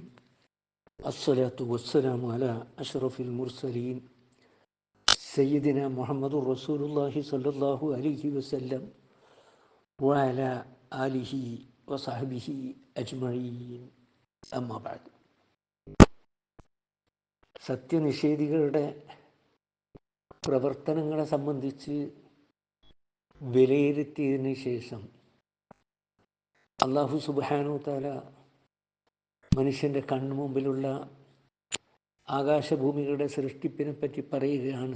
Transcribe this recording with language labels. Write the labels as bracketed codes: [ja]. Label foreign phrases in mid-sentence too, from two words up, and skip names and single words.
[ar] الصلاة والسلام على أشرف المرسلين سيدنا محمد رسول الله صلى الله عليه وسلم وعلى آله وصحبه أجمعين. أما بعد. [ml] സത്യനിഷേധികളുടെ പ്രവർത്തനങ്ങളെ സംബന്ധിച്ച് വിലയിരുത്തിയതിന് ശേഷം അല്ലാഹു [ar] سبحانه تعالى [ml] മനുഷ്യൻ്റെ കൺമുമ്പിലുള്ള ആകാശഭൂമികളുടെ സൃഷ്ടിപ്പിനെ പറ്റി പറയുകയാണ്.